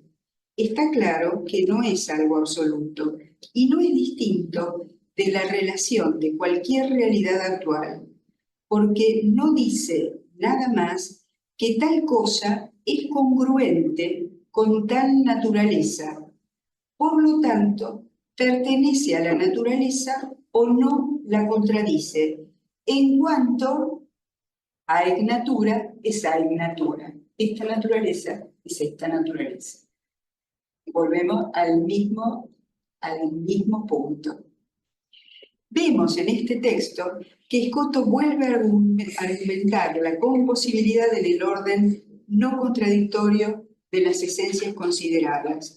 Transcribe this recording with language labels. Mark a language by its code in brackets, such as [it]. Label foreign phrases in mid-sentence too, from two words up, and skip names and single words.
[es] Está claro que no es algo absoluto y no es distinto de la relación de cualquier realidad actual, porque no dice nada más que tal cosa es congruente con tal naturaleza. Por lo tanto, pertenece a la naturaleza o no la contradice, en cuanto a [la] ex natura [es] es a [la] ex natura. [es] Esta naturaleza es esta naturaleza. Volvemos al mismo punto. Vemos en este texto que Escoto vuelve a argumentar la composibilidad del orden no contradictorio de las esencias consideradas.